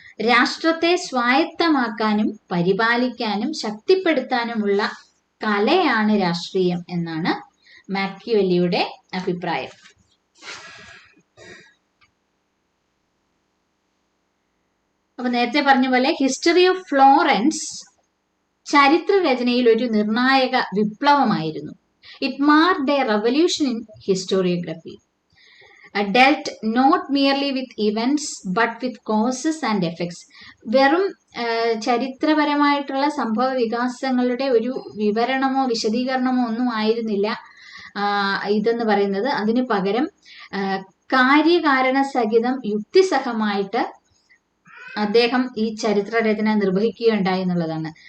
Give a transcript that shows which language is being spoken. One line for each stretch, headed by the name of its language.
Malayalam: രാഷ്ട്രത്തെ സ്വായത്തമാക്കാനും പരിപാലിക്കാനും ശക്തിപ്പെടുത്താനുമുള്ള കലയാണ് രാഷ്ട്രീയം എന്നാണ് മാക്കിയവെല്ലിയുടെ അഭിപ്രായം. അപ്പൊ നേരത്തെ പറഞ്ഞ പോലെ ഹിസ്റ്ററി ഓഫ് ഫ്ലോറൻസ് ചരിത്രരചനയിൽ ഒരു നിർണായക വിപ്ലവമായിരുന്നു.
English: It marked a revolution in historiography, dealt not merely with events but with causes and effects.
Malayalam: വെറും ചരിത്രപരമായിട്ടുള്ള സംഭവ വികാസങ്ങളുടെ ഒരു വിവരണമോ വിശദീകരണമോ ഒന്നും ആയിരുന്നില്ല ഇതെന്ന് പറയുന്നത്. അതിന് പകരം കാര്യകാരണ സഹിതം യുക്തിസഹമായിട്ട് അദ്ദേഹം ഈ ചരിത്രരചന നിർവഹിക്കുകയുണ്ടായി എന്നുള്ളതാണ്.